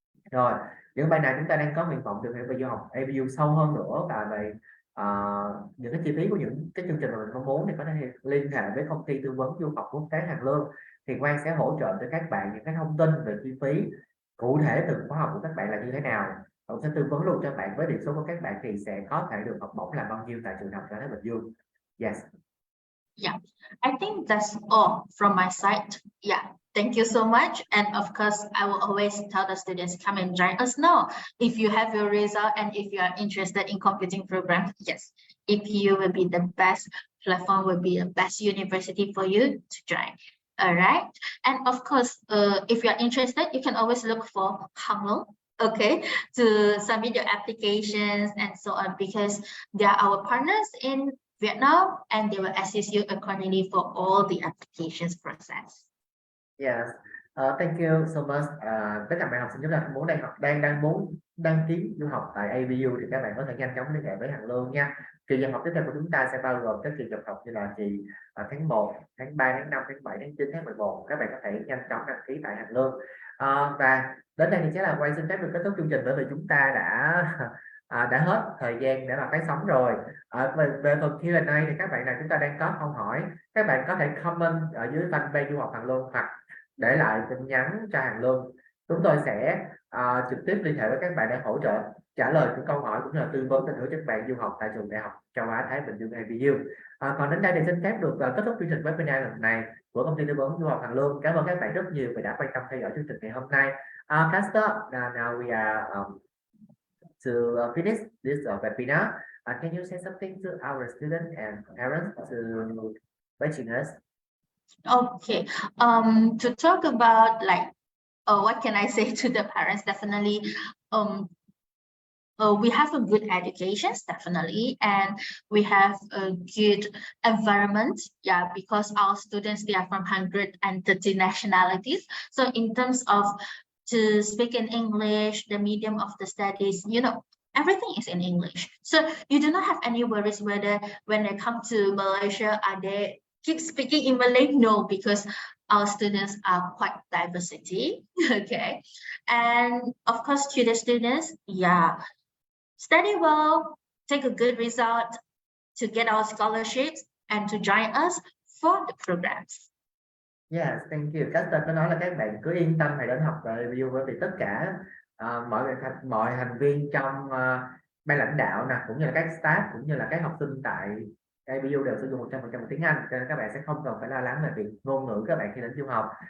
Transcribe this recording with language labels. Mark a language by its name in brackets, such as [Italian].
[Vietnamese] Rồi những bạn nào chúng ta đang có nguyện vọng được hiểu về du học ABU sâu hơn nữa và về những cái chi phí của những cái chương trình mà mình mong muốn thì có thể liên hệ với công ty tư vấn du học quốc tế Hàng Lương. Thì Quang sẽ hỗ trợ cho các bạn những cái thông tin về chi phí cụ thể từng khóa học của các bạn là như thế nào. Cũng sẽ tư vấn luôn cho bạn với điểm số của các bạn thì sẽ có thể được học bổng là bao nhiêu tại trường Đại học Châu Á Thái Bình Dương. [English] Yes. Yeah, I think that's all from my side. Yeah, thank you so much. And of course, I will always tell the students, come and join us now. If you have your result and if you are interested in computing program, yes, if you will be the best platform, will be the best university for you to join. All right. And of course, if you are interested, you can always look for Hang Lung, okay, to submit your applications and so on, because they are our partners in Vietnam and they will assist you accordingly for all the applications process. Yes. Thank you so much. [Vietnamese] Tất cả bạn học sinh chúng ta muốn đang muốn đăng ký du học tại ABU thì các bạn có thể nhanh chóng liên hệ với Hằng Lương nha. Kỳ nhập học tiếp theo của chúng ta sẽ bao gồm các kỳ nhập học như là kỳ tháng 1, tháng 3, tháng 5, tháng 7, tháng 9, tháng 11. Các bạn có thể nhanh chóng đăng ký tại Hằng Lương. Và đến đây thì sẽ là Quang xin phép được kết thúc chương trình bởi vì chúng ta đã hết thời gian để mà phát sóng rồi. Về phần Q&A thì các bạn nào chúng ta đang có câu hỏi, các bạn có thể comment ở dưới fanpage du học Hằng Lương hoặc để lại tin nhắn cho Hằng Lương. Chúng tôi sẽ trực tiếp liên hệ với các bạn để hỗ trợ trả lời những câu hỏi cũng như là tư vấn định hướng cho các bạn du học tại trường Đại học Châu Á Thái Bình Dương ABU. Còn đến đây thì xin phép được kết thúc chương trình webinar lần này của công ty tư vấn du học Hằng Lương. Cảm ơn các bạn rất nhiều vì đã quan tâm theo dõi chương trình ngày hôm nay. [English] Caster, now we are to finish this webinar. Can you say something to our students and parents to watching us? Okay, to talk about like, what can I say to the parents? Definitely, we have a good education, definitely, and we have a good environment. Yeah, because our students, they are from 130 nationalities. So in terms of to speak in English, the medium of the studies, you know, everything is in English. So you do not have any worries whether when they come to Malaysia, are they keep speaking in Malay? No, because our students are quite diversity. Okay, and of course to the students, yeah, study well, take a good result to get our scholarships and to join us for the programs. Yes, thank you. [Vietnamese] Caster có nói là các bạn cứ yên tâm hãy đến học tại ABU bởi vì tất cả mọi thành viên trong ban lãnh đạo nè cũng như là các staff cũng như là các học sinh tại ABU đều sử dụng 100% tiếng Anh, cho nên các bạn sẽ không cần phải lo lắng về việc ngôn ngữ các bạn khi đến du học.